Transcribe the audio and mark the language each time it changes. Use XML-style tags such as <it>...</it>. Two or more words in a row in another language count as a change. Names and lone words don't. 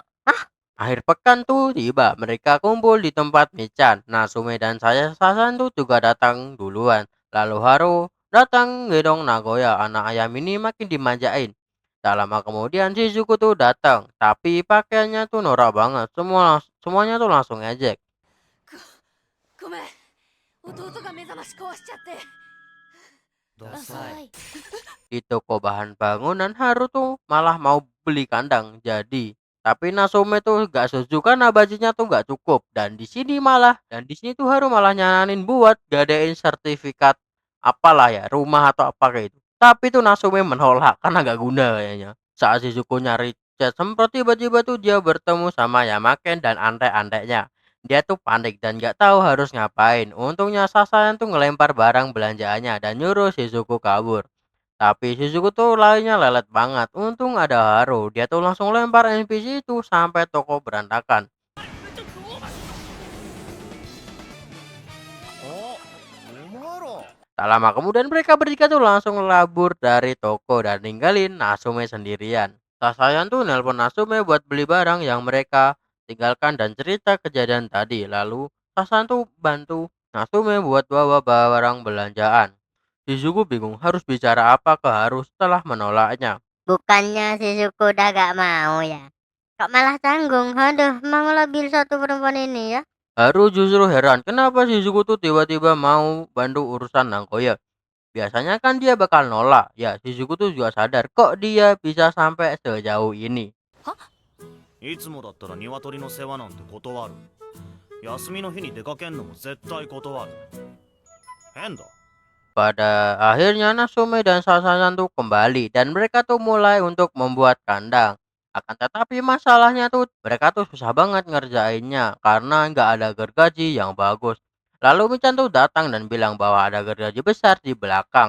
<id>Akhir pekan tuh tiba, mereka kumpul di tempat Michan. Nasume dan saya Sasan tuh juga datang duluan. Lalu Haru datang gendong Nagoya, anak ayam ini makin dimanjain. Tak lama kemudian Shizuku tuh datang, tapi pakaiannya tuh norak banget. Semuanya tuh langsung ejek.</id> <ja>ごめん、弟が目覚まし壊しちゃって。ダサい。</ja> <id>Di toko bahan bangunan Haru tuh malah mau beli kandang jadi tapi Nasume tuh gak setuju karena budgetnya tuh gak cukup dan di sini tuh Haru malah nyaranin buat gadein sertifikat apalah ya rumah atau apa kayak itu tapi tuh Nasume menolak karena gak guna kayaknya. Saat Shizuku nyari chat semprot tiba-tiba tuh dia bertemu sama Yamaken dan antek-anteknya. Dia tuh panik dan gak tahu harus ngapain. Untungnya Sasaya tuh ngelempar barang belanjaannya dan nyuruh Shizuku kabur. Tapi Shizuku tuh larinya lelet banget. Untung ada Haru. Dia tuh langsung lempar NPC itu sampai toko berantakan.</id> <ja>お、お前ら。</ja> <id>Tak lama kemudian mereka bertiga tuh langsung labur dari toko dan ninggalin Nasume sendirian. Sasaya tuh nelpon Nasume buat beli barang yang mereka tinggalkan dan cerita kejadian tadi. Lalu Sasaya tuh bantu Nasume buat bawa barang belanjaan. Shizuku bingung harus bicara apa ke Haru setelah menolaknya. Bukannya si Suku udah gak mau ya? Kok malah tanggung? Aduh, emang labil satu perempuan ini ya. Haru justru heran kenapa Shizuku tuh tiba-tiba mau bantu urusan Nagoya. Biasanya kan dia bakal nolak. Ya Shizuku tuh juga sadar kok dia bisa sampai sejauh ini.</id> <ja>いつもだったら鶏の世話なんて断る。休みの日に出かけんのも絶対断る。変だ。</ja> <id>Pada akhirnya Nasume dan Sasaya tuh kembali dan mereka tuh mulai untuk membuat kandang. Akan tetapi masalahnya tuh mereka tuh susah banget ngerjainnya karena nggak ada gergaji yang bagus. Lalu Michan tuh datang dan bilang bahwa ada gergaji besar di belakang.</id>